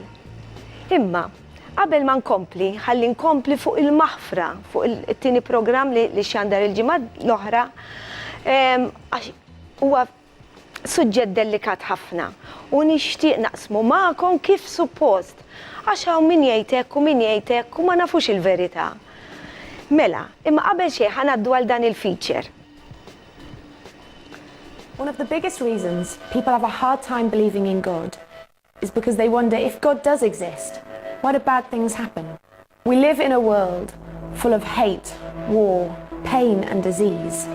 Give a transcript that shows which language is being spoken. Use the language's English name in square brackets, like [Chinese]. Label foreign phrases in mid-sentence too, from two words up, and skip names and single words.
[Maltese] Imma qabel ma nkompli, ħalli nkompli fuq il-maħfra, fuq it-tieni programm li xandar il-ġimgħa l-oħra, għax huwa suġġett delikat ħafna u nixtieq naqsmu magħkom kif suppost għax hawn min jgħidek u min jgħidek u ma nafux il-verità. Mela, imma qabel xejn ħanaddu għal dan il-feature. [English] One of the biggest reasons people have a hard time believing in God is because they wonder if God does exist, why do bad things happen? We live in a world full of hate, war, pain and disease.